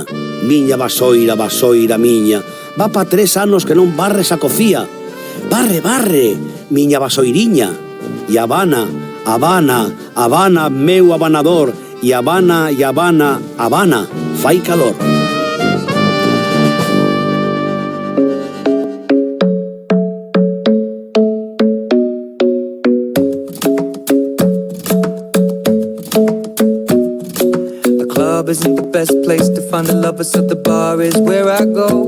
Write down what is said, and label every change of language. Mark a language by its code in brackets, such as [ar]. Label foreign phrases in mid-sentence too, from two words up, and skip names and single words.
[gl] Miña vasoira, miña, va pa 3 anos que non barres a cocía. Barre, barre, miña vasoiriña. E Habana, meu abanador. E Habana, fai calor. [en] Isn't the best place to find the lovers, so the bar is where I go.